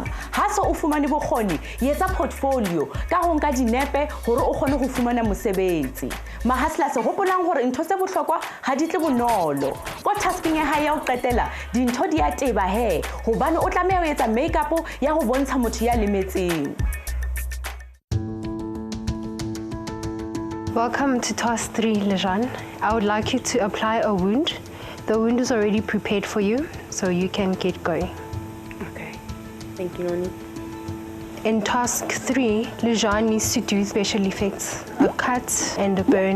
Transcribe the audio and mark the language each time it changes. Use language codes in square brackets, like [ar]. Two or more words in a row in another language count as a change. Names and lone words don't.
[st] Ha se o fumane bokgoni yetsa portfolio ka ho nka dinepe hore o kgone go fumana mosebetsi. Mahaslas hopolang hore ntho tse bohlokwa ha di tle bonolo. Ko tasking ya hae ya o qetela dintho di a teba he hobane o tlameha ho etsa makeup ya go bontsha motho ya lemetseng. [en] Welcome to Task 3, Lejeanne. I would like you to apply a wound. The wound is already prepared for you, so you can get going. Okay, thank you, Noni. In Task 3, Lejeanne needs to do special effects, a cut and a burn.